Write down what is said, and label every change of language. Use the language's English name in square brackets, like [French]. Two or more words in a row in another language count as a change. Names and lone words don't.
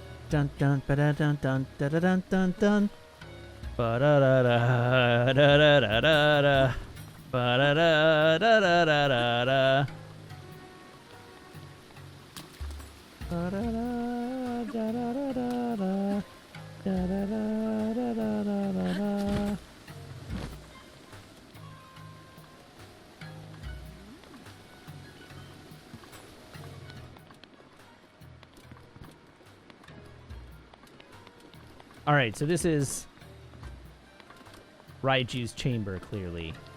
[English] dun dun ba da dun dun da da dun dun dun. Ba da da da da da da da da. Ba da da da da da da da. Ba da da da da da da. Da da da da da da da da. All right, so this is Raiju's chamber, clearly.